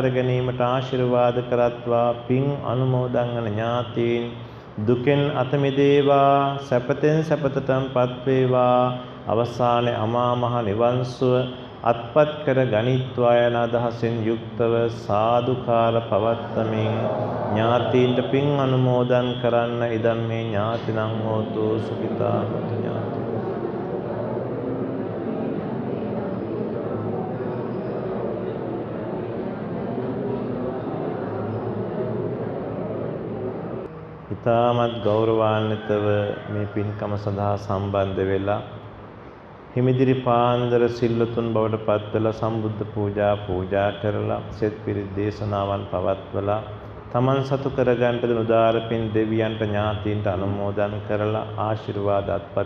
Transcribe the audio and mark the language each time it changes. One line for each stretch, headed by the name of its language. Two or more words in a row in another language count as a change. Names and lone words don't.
Sinhala: ගැනීමට ආශිර්වාද කරත්වා පින් අනුමෝදන් වන ඥාතීන් දුකෙන් අත මිදේවා සැපතෙන් සැපතටපත් වේවා අවසානයේ අමා මහ නිවන් සුව අත්පත් කර ගනිත්වා යන අදහසින් යුක්තව සාදුකාර පවත්තමින් ඥාතීන්ට පින් අනුමෝදන් කරන්න
Pali: ඉදන් මේ ඥාතිනම් හෝතු සුඛිතා ඥාති
Sinhala: ඉතාමත් ගෞරවාන්විතව මේ පින්කම සඳහා සම්බන්ධ වෙලා හිමිදිරි පාන්දර සිල්ලුතුන් බවට පත්වලා සම්බුද්ධ පූජා කරලා සෙත් පිරිත් දේශනාවන් පවත්වලා තමන් සතු කරගන්නට දුන උදාර පින් දෙවියන්ට ඥාතීන්ට අනුමෝදන් කරලා ආශිර්වාද අත්පත්